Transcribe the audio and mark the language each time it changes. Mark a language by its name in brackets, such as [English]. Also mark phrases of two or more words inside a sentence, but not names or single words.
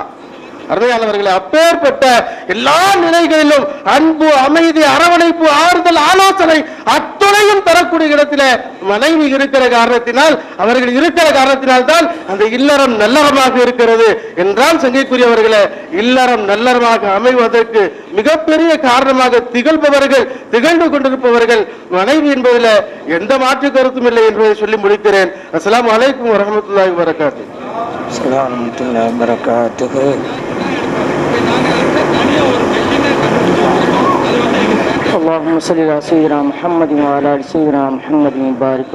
[Tamil] அருமையானவர்களே, அப்பேற்பட்ட எல்லா நிலைகளிலும் அன்பு, அமைதி, அரவணைப்பு, ஆறுதல், ஆலோசனை அத்துணையும் தரக்கூடிய இடத்துல மனைவி இருக்கிற காரணத்தினால், அவர்கள் இருக்கிற காரணத்தினால் தான் அந்த இல்லறம் நல்லறமாக இருக்கிறது என்றால், சங்கைக்குரியவர்களே, இல்லறம் நல்லறமாக அமைவதற்கு மிகப்பெரிய காரணமாக திகழ்ந்து கொண்டிருப்பவர்கள் மனைவி என்பதில் எந்த மாற்று கருத்தும் இல்லை என்பதை சொல்லி முடிக்கிறேன். [Arabic] السلام عليكم ورحمة الله وبركاته. السلام عليكم ورحمة الله وبركاته. اللهم صل على سيدنا محمد وعلى ال سيدنا محمد وبارك